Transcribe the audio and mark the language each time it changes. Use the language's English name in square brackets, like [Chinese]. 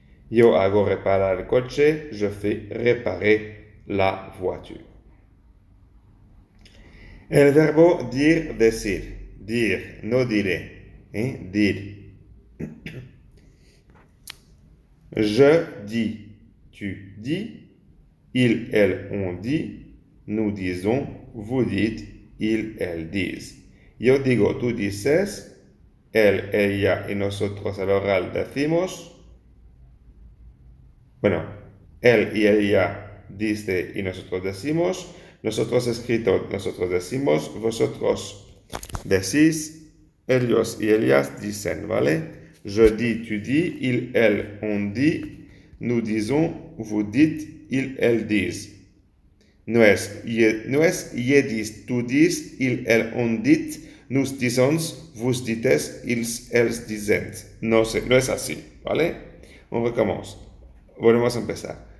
[Spanish] Yo hago reparar el coche, [French] je fais réparer la voiture. [Spanish] El verbo dire, decir. [French] Dire, [Spanish] no diré. [French] Dire. Je dis, tu dis, il, elle, on dit, nous disons, vous dites, ils, elles disent. [Spanish] Yo digo, tú dices, él, ella y nosotros al oral decimos. Bueno, él y ella dice y nosotros decimos. Nosotros escrito, nosotros decimos. Vosotros decís. Ellos y ellas dicen, ¿vale? [French] Je dis, tu dis. Il, elle, on dit. Nous disons, vous dites, ils, elles disent. [Spanish] No es [French] je dis, tú dis, il, elle, on dit, nous disons, vous dites, ils, elles dicen. [Spanish] No es así, ¿vale? [French] On recommence. [Spanish] Volvemos a empezar.